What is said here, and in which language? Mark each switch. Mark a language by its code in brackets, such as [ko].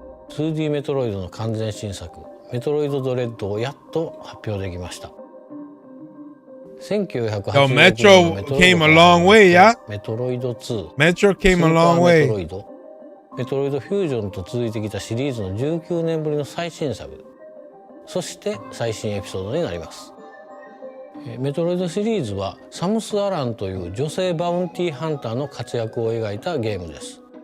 [ja] 2D メトロイドの完全新作、メトロイドドレッドをやっと発表できました。 [en] Yo, Metro came a long way, yeah? Metro came a long way. [ja] メトロイドフュージョンと続いてきたシリーズの19年ぶりの最新作、そして最新エピソードになります。メトロイドシリーズはサムス・アランという女性バウンティーハンターの活躍を描いたゲームです。